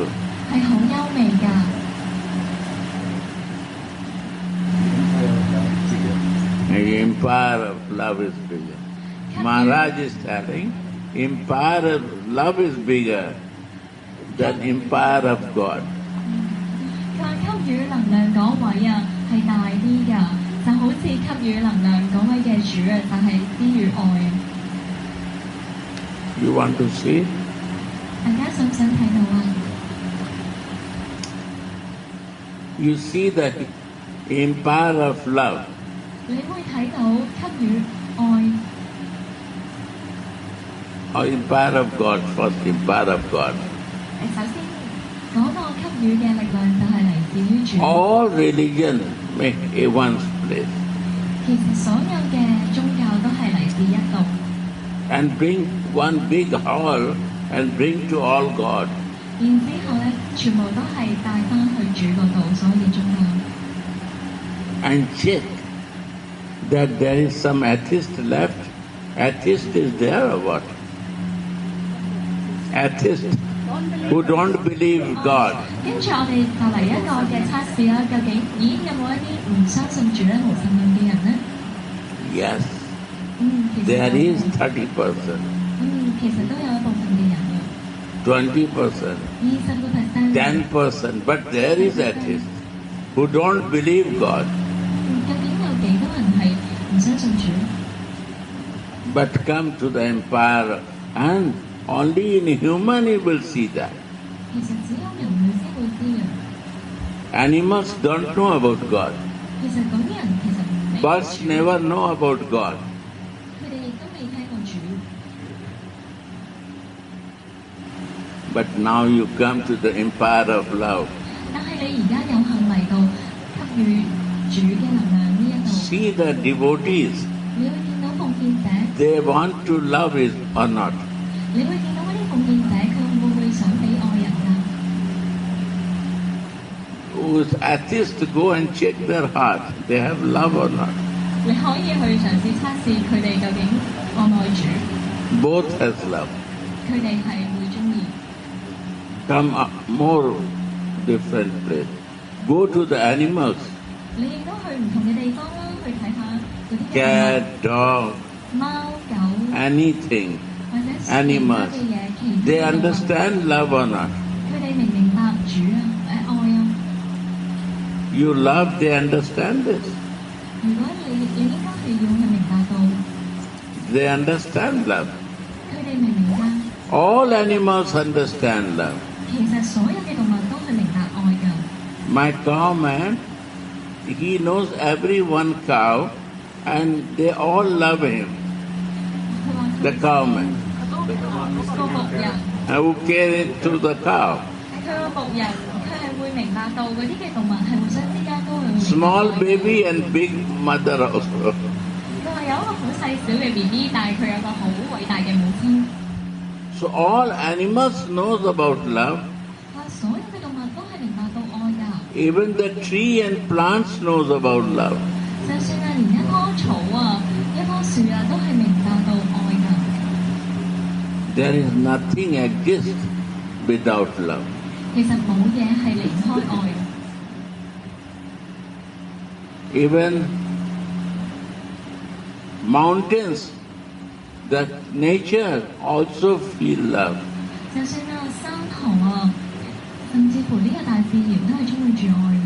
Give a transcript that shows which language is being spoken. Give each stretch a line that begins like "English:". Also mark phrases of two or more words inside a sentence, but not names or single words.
Cantonese: 係好優美㗎。
English: The empire of love is bigger. Maharaj is telling, empire of love is bigger than empire of God.
Cantonese: 佢話給予能量嗰位啊係大啲㗎，就好似給予能量嗰位嘅主啊，就係之於愛。
English: You want to see?
Cantonese: 大家想唔想睇到啊？
English: You see the empire of love.
Cantonese: 你會睇到給予愛
English: Or empire of God, first empire of God.
Cantonese: 首先嗰個給予嘅力量就係嚟自於主。
English: All religion make a one's place
Cantonese: 其實所有嘅宗教都係嚟自一度，
English: and bring one big hall and bring to all God.
Cantonese: 然之後咧，全部都係帶翻去主嗰度，所有嘅宗教。
English: And check that there is some atheist left. Atheist is there or what? Atheist who don't believe God. 跟住我哋就嚟一個嘅測試啦，究竟咦有冇一啲唔相信主咧、無神論嘅人咧？ Yes,
Cantonese: 其實
English: there
Cantonese: 有
English: is 30%,
Cantonese: 其實都有一部分嘅人嘅，
English: 20%,
Cantonese: 20%、
English: 10%, but there is atheist who don't believe God.
Cantonese: 究竟有幾多人係唔相信主？
English: But come to the empire and only in human you will see that.
Cantonese: 其實只有人類先會知嘅。
English: Animals don't know about God.
Cantonese: 其實嗰啲人其實唔明
English: Birds never know about God.
Cantonese: 佢哋亦都未聽過主。
English: But now you come to the empire of love.
Cantonese: 但係你而家有幸嚟到給予主嘅能量呢一度，
English: See the devotees,
Cantonese: 你會見到奉獻者，
English: they want to love it or not.
Cantonese: 你會見到嗰啲奉獻者，佢會唔會想俾愛人㗎？
English: Who's atheists go and check their heart, they have love or not.
Cantonese: 你可以去嘗試測試佢哋究竟愛唔愛主，
English: Both has love.
Cantonese: 佢哋係會中意。
English: Come up more different place. Go to the animals,
Cantonese: 你亦都去唔同嘅地方啦，去睇下嗰啲嘅
English: cat, dog,
Cantonese: 貓狗
English: anything,
Cantonese: 或者其他
English: animals.
Cantonese: 嘅嘢，其他
English: They
Cantonese: 嘅動物
English: understand love or not.
Cantonese: 佢哋明唔明白主啊？愛啊！
English: You love, they understand this.
Cantonese: 如果你應該係要去明白到，
English: They understand love.
Cantonese: 佢哋明唔明白？
English: All animals understand love.
Cantonese: 其實所有嘅動物都係明白愛㗎。
English: My cowman, he knows every one cow and they all love him.
Cantonese: 佢話
English: The cowman
Cantonese: 個牧人，
English: who carried to the cow.
Cantonese: 佢個牧人，佢係會明白到嗰啲嘅動物係互相之間都會明白
English: Small
Cantonese: 愛
English: baby and big mother also.
Cantonese: 佢話有一個好細小嘅 BB，但係佢有個好偉大嘅母親。
English: So all animals knows about love.
Cantonese: 佢話所有嘅動物都係明白到愛㗎。
English: Even the tree and plants knows about love.
Cantonese: 就算係連一棵草啊、一棵樹啊，都係明白到
English: There is nothing exists without love.
Cantonese: 其實冇嘢係離開愛。
English: Even mountains, the nature also feel love.
Cantonese: 就算山河甚至乎呢個大自然都係充滿住愛嘅。